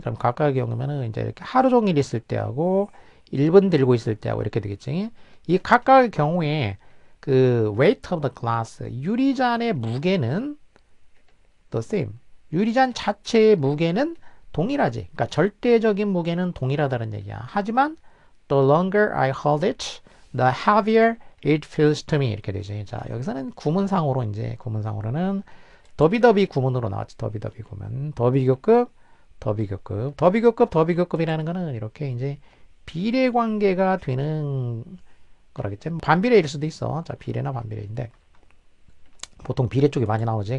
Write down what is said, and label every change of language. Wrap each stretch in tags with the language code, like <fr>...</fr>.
<ko>그럼 각각의 경우면은 이제 이렇게 하루 종일 있을 때하고 1분 들고 있을 때하고 이렇게 되겠지. 이 각각의 경우에 그</ko> <en>weight of the glass</en> <ko>유리잔의 무게는</ko> <en>the same.</en> <ko>유리잔 자체의 무게는 동일하지. 그러니까 절대적인 무게는 동일하다는 얘기야. 하지만</ko> <en>the longer I hold it, the heavier it feels to me</en> <ko>이렇게 되지. 자 여기서는 구문상으로 이제 구문상으로는 더비더비 구문으로 나왔지. 더비더비 구문. 더비교급, 더비교급, 더비교급, 더비교급이라는 거는 이렇게 이제 비례 관계가 되는 거라겠지. 반비례일 수도 있어. 자 비례나 반비례인데 보통 비례 쪽이 많이 나오지.</ko>